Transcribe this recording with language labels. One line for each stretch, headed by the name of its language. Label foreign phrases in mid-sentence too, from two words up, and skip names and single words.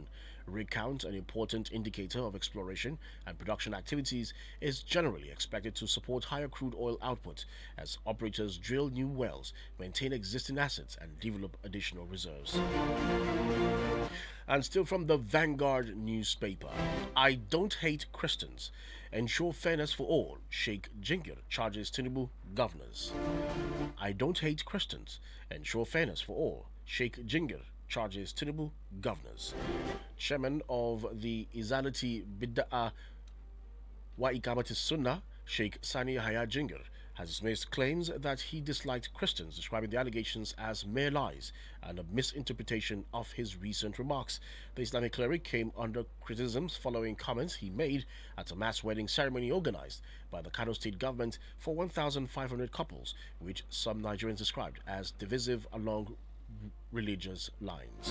English: Rig count, an important indicator of exploration and production activities, is generally expected to support higher crude oil output as operators drill new wells, maintain existing assets, and develop additional reserves. And still from the Vanguard newspaper, I don't hate Christians. Ensure fairness for all. Sheikh Jingir charges Tinubu governors. I don't hate Christians. Ensure fairness for all. Sheikh Jingir charges Tinubu governors. Chairman of the Izalati Bidda'a wa Ikamati Sunnah, Sheikh Sani Haya Jingir, has dismissed claims that he disliked Christians, describing the allegations as mere lies and a misinterpretation of his recent remarks. The Islamic cleric came under criticisms following comments he made at a mass wedding ceremony organized by the Kano state government for 1,500 couples, which some Nigerians described as divisive along religious lines.